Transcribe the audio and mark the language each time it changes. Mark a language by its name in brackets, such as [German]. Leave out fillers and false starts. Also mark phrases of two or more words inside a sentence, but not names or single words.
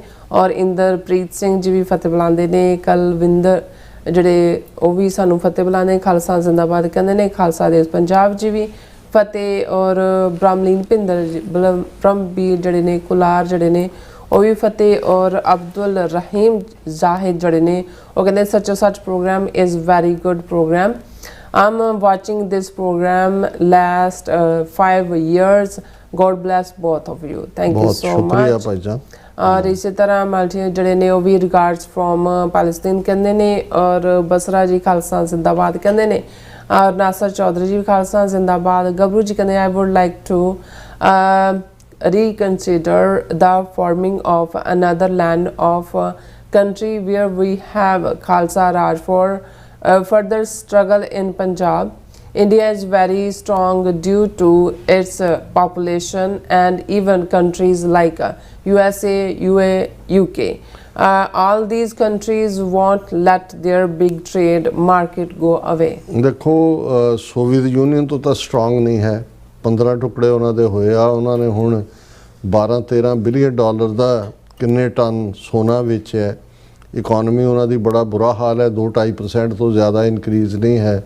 [Punjabi] ਔਰ ਇੰਦਰਪ੍ਰੀਤ ਸਿੰਘ ਜੀ ਵੀ ਫਤਿਹ ਬੁਲਾਉਂਦੇ ਨੇ। ਕਲਵਿੰਦਰ ਜਿਹੜੇ ਉਹ ਵੀ ਸਾਨੂੰ ਫਤਿਹ ਬੁਲਾਉਂਦੇ, ਖਾਲਸਾ ਜ਼ਿੰਦਾਬਾਦ ਕਹਿੰਦੇ ਨੇ। ਖਾਲਸਾ ਦੇਸ਼ ਪੰਜਾਬ ਜੀ ਵੀ ਫਤਿਹ। ਔਰ ਬ੍ਰਹਮਲੀਨ ਭਿੰਦਰ ਬ੍ਰਹਮਬੀਰ ਜਿਹੜੇ ਨੇ, ਕੁਲਾਰ ਜਿਹੜੇ ਨੇ ਉਹ ਵੀ ਫਤਿਹ। ਔਰ ਅਬਦੁਲ ਰਹੀਮ ਜ਼ਾਹਿਦ ਜਿਹੜੇ ਨੇ ਉਹ ਕਹਿੰਦੇ ਸੱਚੋ ਸੱਚ [English] program is very good program, I'm watching this program last 5 years, God bless both of you, thank you so much। [Punjabi] ਭਾਈ ਜਾਨ। ਔਰ ਇਸੇ ਤਰ੍ਹਾਂ ਮਾਲਟੀ ਜਿਹੜੇ ਨੇ ਉਹ ਵੀ [English] regards from Palestine [Punjabi] ਕਹਿੰਦੇ ਨੇ। ਔਰ ਬਸਰਾ ਜੀ ਖਾਲਸਾ ਜ਼ਿੰਦਾਬਾਦ ਕਹਿੰਦੇ ਨੇ। ਔਰ ਨਾਸਰ ਚੌਧਰੀ ਜੀ ਖਾਲਸਾ ਜ਼ਿੰਦਾਬਾਦ। ਗਬਰੂ ਜੀ ਕਹਿੰਦੇ [English] I would like to reconsider the forming of another land of country where we have Khalsa Raj for further struggle in Punjab. India is very strong due to its population and even countries like USA, UK. All these countries won't let their big trade market go away. [Punjabi] ਦੇਖੋ ਸੋਵੀਅਤ ਯੂਨੀਅਨ ਤੋਂ ਤਾਂ ਸਟਰੋਂਗ ਨਹੀਂ ਹੈ। 15 ਟੁਕੜੇ ਉਹਨਾਂ ਦੇ ਹੋਏ ਆ। ਉਹਨਾਂ ਨੇ ਹੁਣ 12-13 ਬਿਲੀਅਨ ਡਾਲਰ ਦਾ ਕਿੰਨੇ ਟਨ ਸੋਨਾ ਵੇਚਿਆ। ਇਕੋਨਮੀ ਉਹਨਾਂ ਦੀ ਬੜਾ ਬੁਰਾ ਹਾਲ ਹੈ, 2-2.5% ਤੋਂ ਜ਼ਿਆਦਾ ਇਨਕਰੀਜ਼ ਨਹੀਂ ਹੈ।